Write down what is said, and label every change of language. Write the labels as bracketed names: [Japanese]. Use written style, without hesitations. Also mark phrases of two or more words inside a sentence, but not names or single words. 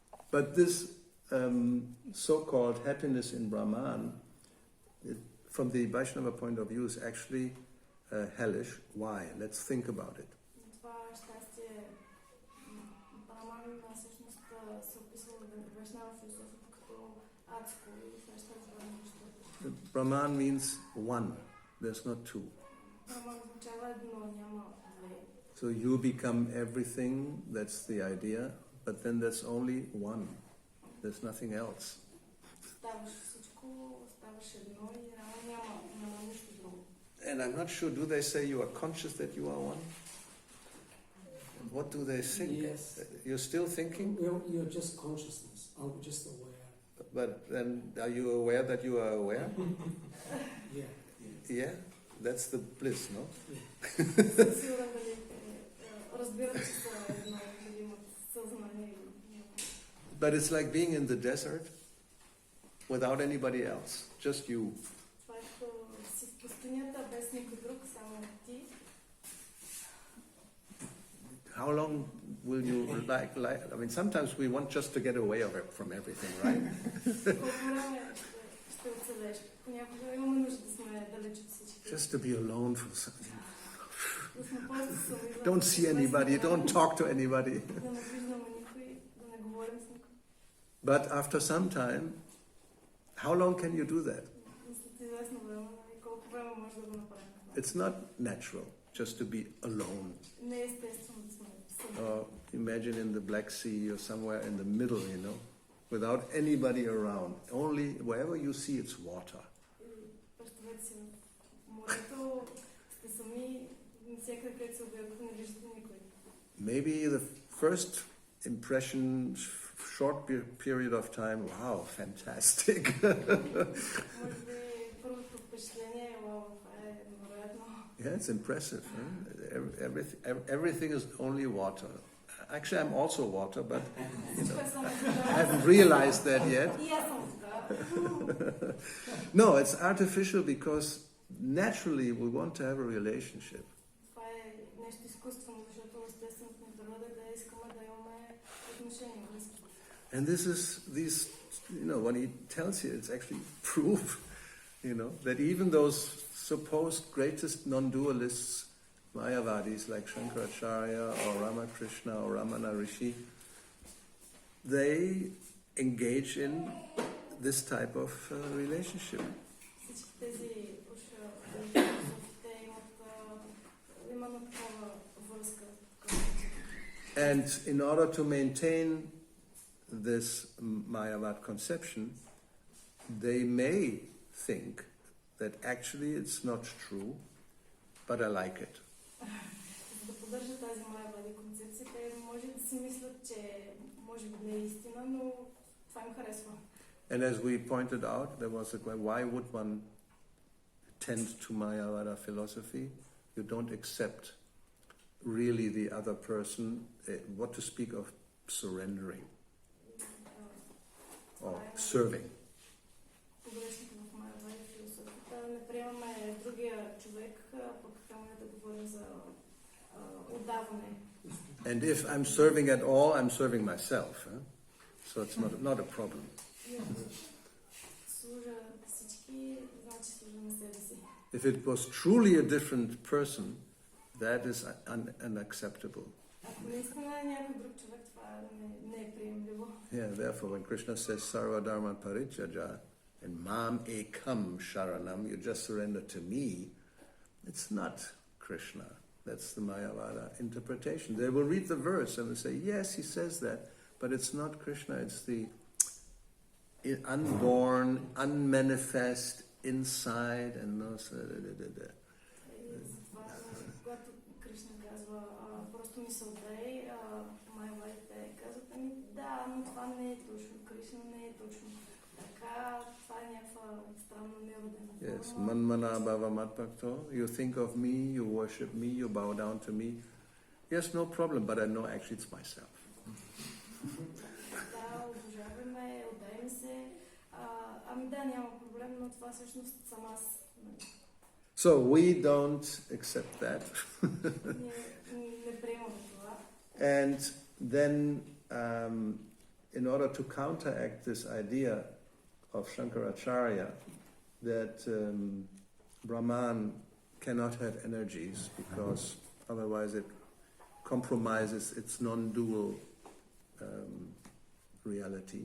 [English] But this so-called happiness in Brahman, from the Vaishnava point of view, is actually hellish. Why? Let's think about it. [Bulgarian] Това щастие, Браман всъщност се описва в Вайшнава философията като адско и това ще разберем защо. [English] Brahman means one. There's not two. [Bulgarian] Браман означава едно, няма две. [English] So you become everything, that's the idea, but then there's only one. There's nothing else. [Bulgarian] Ставаш всичко, ставаш едно и няма нищо друго. [English] And I'm not sure, do they say you are conscious that you are one? What do they think? Yes. You're still thinking? You're just consciousness. I'm just aware. But then are you aware that you are aware? Yeah. Yeah? That's the bliss, no? [Bulgarian] Съм сигурна дали разбират, че са едно, дали имат съзнание. [English] But it's like being in the desert without anybody else, just you. [Bulgarian] Това е като си в пустинята без никой друг, само ти. [English] How long will you like? I mean, sometimes we want just to get away from everything, right? [Bulgarian] Колко време ще оцелеш? Понякога имаме нужда да сме далеч от всички. [English] Just to be alone for something. [Bulgarian] Да сме просто сами. [English] Don't see anybody, don't talk to anybody. [Bulgarian] Да не виждаме никой, да не говорим с никой. [English] But after some time, how long can you do that? [Bulgarian] След известно време, колко време може да го направим? [English] It's not natural just to be alone. [Bulgarian] Не е естествено да сме сами. [English] Or imagine in the Black Sea or somewhere in the middle, without anybody around. Only wherever you see it's water. [Bulgarian] Представете си, в морето сте сами, всякъде където се обявате, не виждате никой. [English] Maybe the first impression, short period of time, wow, fantastic. [Bulgarian] Може би първото впечатление е, вау, това е невероятно. [English] Yeah, it's impressive. Everything is only water. Actually, I'm also water, but [Bulgarian] Всичко е само [English] I haven't realized that yet. [Bulgarian] и аз съм така. [English] No, it's artificial because naturally we want to have a relationship. [Bulgarian] Това е нещо изкуствено, защото естественото ни природа е да искаме да имаме отношения, връзки. [English] And this is when he tells you, it's actually proof, that even those supposed greatest non-dualists, Mayavadis like Shankaracharya or Ramakrishna or Ramana Rishi, they engage in this type of relationship. [Bulgarian] Всички тези философите имат именно такава връзка. [English] And in order to maintain this Mayavad conception, they may think that actually it's not true, but I like it. [Bulgarian] За да поддържат тази Майавади концепция, те може да си мислят, че може би не е истина, но това им харесва. [English] And as we pointed out, there was a question, why would one tend to Mayavada philosophy? You don't accept really the other person, what to speak of surrendering or serving. [Bulgarian] Погрешното в Майавади философията не приемаме другия човек, пък камо да говорим за отдаване. [English] And if I'm serving at all, I'm serving myself. So it's not a problem. [Bulgarian] Служа всички, значи служа на себе си. [English] If it was truly a different person, that is unacceptable. [Bulgarian] Ако наистина е някой друг човек, това не е приемливо. [English] Yeah, therefore when Krishna says [Sanskrit] सर्व धर्म परित्यज्य [English] and [Sanskrit] माम् एकम् शरणम्, [English] you just surrender to me, it's not Krishna. That's the Mayavada interpretation. They will read the verse and they say, yes, he says that, but it's not Krishna, it's the unborn, unmanifest inside and no. [Bulgarian] Когато Кришна казва, просто мисълта е, майавадите казват, да, но това не е точно, Кришна не е точно така, това е някаква странна неродена форма. [Sanskrit] Yes, मन्मना भव मद्भक्तो. [English] You think of me, you worship me, you bow down to me. Yes, no problem, but I know actually it's myself. [Bulgarian] Да, обожаваме, отдай ми се. Ами да, няма проблем, но това всъщност съм аз. [English] So we don't accept that. [Bulgarian] Не приемаме това. [English] And then in order to counteract this idea of Shankaracharya that Brahman cannot have energies because otherwise it compromises its non-dual reality.